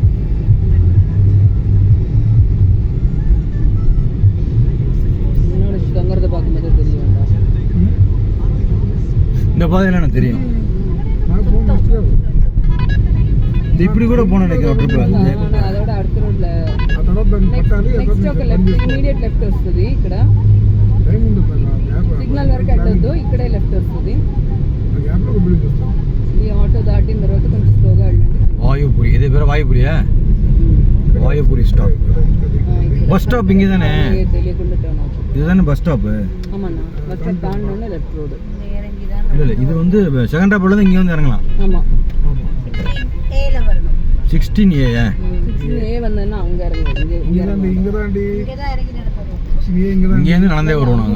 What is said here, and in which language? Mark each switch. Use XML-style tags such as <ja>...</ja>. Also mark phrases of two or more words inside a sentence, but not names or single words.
<ta>முன்னாடி தங்குறத பார்க்கும்போது தெரிய வேண்டாம். இந்த பாதையில எனக்கு தெரியும். இப்படி கூட போன நினைக்கிறேன். அதோட அடுத்த ரோட்ல</ta> <te>నెక్స్ట్ ఒక</te> <en>left immediate left</en> <te>వస్తుంది. ఇక్కడ సిగ్నల్ వరకు అడ్డొద్దు, ఇక్కడే లెఫ్ట్ వస్తుంది. ఈ ఆటో దాటిన తర్వాత కొంచెం స్లోగా వెళ్ళండి. వాయుపురి, ఇదే పేరు వాయుపురియా? వాయుపురి స్టాప్.</te> <en>bus stop</en> <te>ఇంకేదానే? తెలియకుండా టర్న్ అవుతుంది.</te> <ta>இதுதானே</ta> <en>bus stop?</en> <ta>ஆமாண்ணா,</ta> <en>bus stop</en> <ta>தாண்டோன்னே</ta> <en>left road.</en> <ta>இல்லை இது வந்து செகண்ட் டாப்ல இருந்து இங்கே வந்து இறங்கலாம். ஆமாம், 16A. 16A வந்தேன்னா அங்கே இறங்குவோம். இங்கேருந்து நடந்தே வருவோம் நாங்கள்.</ta>